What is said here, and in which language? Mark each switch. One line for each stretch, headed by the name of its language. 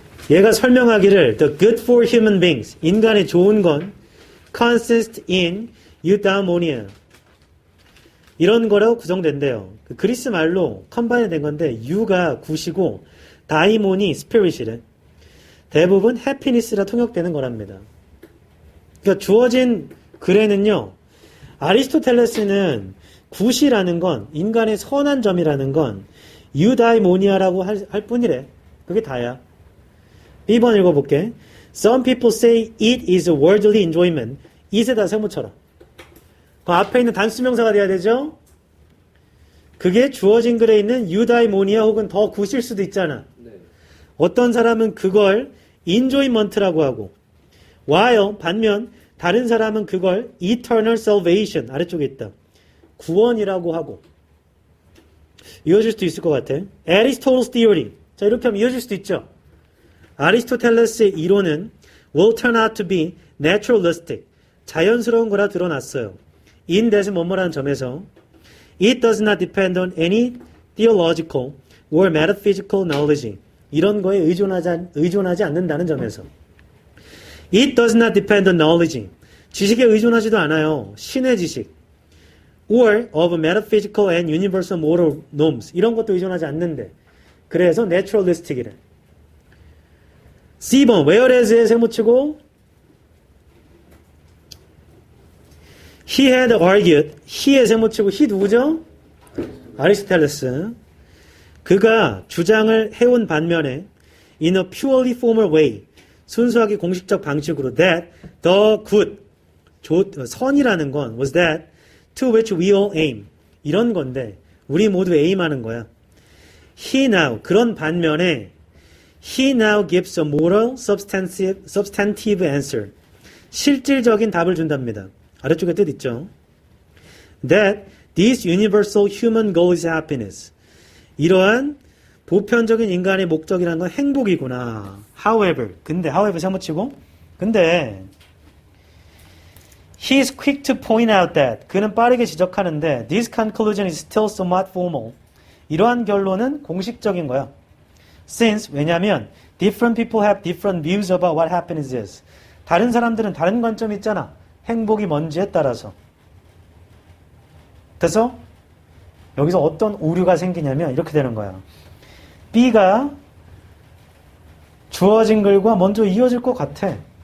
Korean: 얘가 설명하기를
English: The good for human beings.
Korean: 인간의 좋은 건
English: consists in eudaimonia.
Korean: 이런 거라고 구성된대요. 그 그리스 말로 컴바인 된 건데 유가 굿이고 다이몬이 스피릿이래. 대부분 해피니스라 통역되는 거랍니다. 그러니까 주어진 글에는요. 아리스토텔레스는 굿이라는 건 인간의 선한 점이라는 건 유다이모니아라고 할 뿐이래. 그게 다야. 2번 읽어볼게.
English: Some people say it is a worldly enjoyment.
Korean: it에다 세모쳐라. 그 앞에 있는 단수명사가 돼야 되죠? 그게 주어진 글에 있는 유다이모니아 혹은 더 굿일 수도 있잖아. 네. 어떤 사람은 그걸 enjoyment라고 하고 while 반면 다른 사람은 그걸
English: eternal salvation
Korean: 아래쪽에 있다. 구원이라고 하고 이어질 수도 있을 것 같아.
English: Aristotle's theory.
Korean: 자 이렇게 하면 이어질 수도 있죠. 아리스토텔레스의 이론은
English: will turn out to be naturalistic.
Korean: 자연스러운 거라 드러났어요. in 대신 뭐뭐라는 점에서
English: it does not depend on any theological or metaphysical knowledge.
Korean: 이런 거에 의존하지 않는다는 점에서
English: it does not depend on knowledge.
Korean: 지식에 의존하지도 않아요. 신의 지식 or of metaphysical and universal moral norms. 이런 것도 의존하지 않는데 그래서 naturalistic이래. C번 whereas에 세모치고 he had argued. he에 세모치고 he 누구죠? 아리스토텔레스. 그가 주장을 해온 반면에
English: in a purely formal way.
Korean: 순수하게 공식적 방식으로
English: that the good 선이라는 건 was that to which we all aim 이런 건데 우리 모두 aim하는 거야. He now 그런 반면에 he now gives a moral substantive answer
Korean: 실질적인 답을 준답니다. 아래쪽에 뜻 있죠.
English: That this universal human goal is happiness.
Korean: 이러한 보편적인 인간의 목적이라는 건 행복이구나.
English: However, however 세모치고, 근데 he is quick to point out that
Korean: 그는 빠르게 지적하는데
English: this conclusion is still somewhat formal.
Korean: 이러한 결론은 공식적인 거야.
English: Since
Korean: 왜냐하면
English: different people have different views about what happiness is.
Korean: 다른 사람들은 다른 관점이 있잖아. 행복이 뭔지에 따라서. 그래서 여기서 어떤 오류가 생기냐면 이렇게 되는 거야. B가 주어진 글과 먼저 이어질 것 같아.